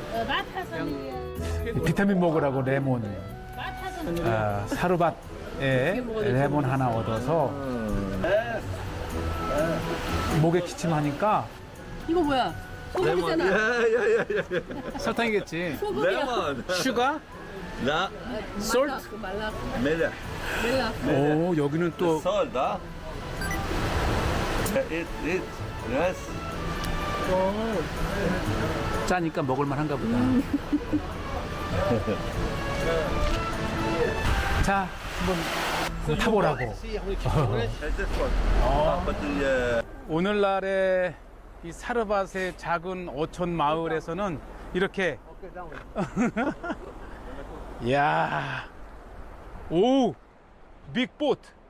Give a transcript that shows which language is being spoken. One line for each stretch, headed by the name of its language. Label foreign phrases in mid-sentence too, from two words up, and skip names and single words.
Korean: 비타민 먹으라고 레몬, 사르밧에 레몬 하나 얻어서 목에 기침하니까 이거 뭐야? 소금이잖아. 설탕이겠지. 소금이야.
Arabic: ليمون.
Korean: 슈가?
Arabic: لا
Korean: 솔트? 말라.
Arabic: ملح.
Korean: 오, 여기는 또
English: salt ha. eat yes.
Korean: 짜니까 먹을만 한가 보다. 자, 한번 타보라고. 오늘날의 이 사르밧의 작은 어촌 마을에서는 이렇게 이야, 오, 빅보트.